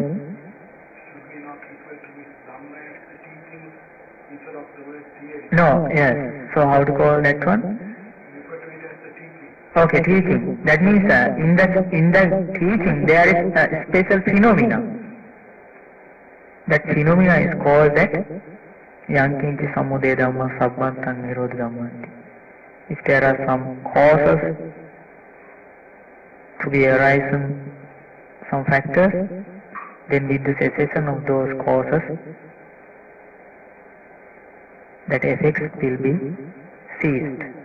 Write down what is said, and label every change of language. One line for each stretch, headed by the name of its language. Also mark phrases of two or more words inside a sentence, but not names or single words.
English: Should we not refer to this Dhamma as the teaching instead of the word theory? No, yes. So how to call that one? Refer to it as the teaching. Okay, teaching. That means in that teaching there is a special phenomena. That phenomena is called that
Pali: Yankinchi samudaya dhamma sabbantang nirodha dhammanti.
English: If there are some causes to be arising, some factors, then with the cessation of those causes, that effects will be ceased.